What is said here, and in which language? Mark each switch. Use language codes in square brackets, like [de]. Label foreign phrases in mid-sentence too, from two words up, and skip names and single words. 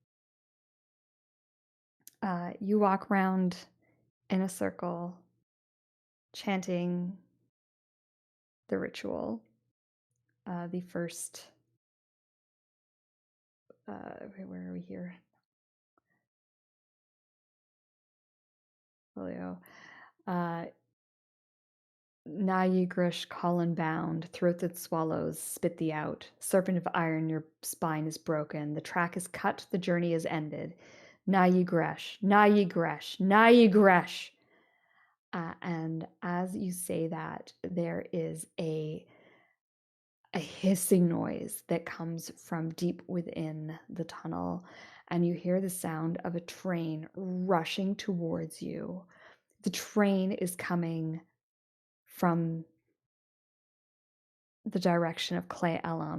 [en] You walk around in a circle, chanting the ritual. The first. Okay, where are we here? Folio. Na ye grish, Colin bound, throat that swallows, spit thee out. Serpent of iron, your spine is broken. The track is cut, the journey is ended. Na ye gresh, na ye gresh, na ye gresh. And as you say that, there is a hissing noise that comes from deep within the tunnel, and you hear the sound of a train rushing towards you. The train is coming from the direction of Clay Elam.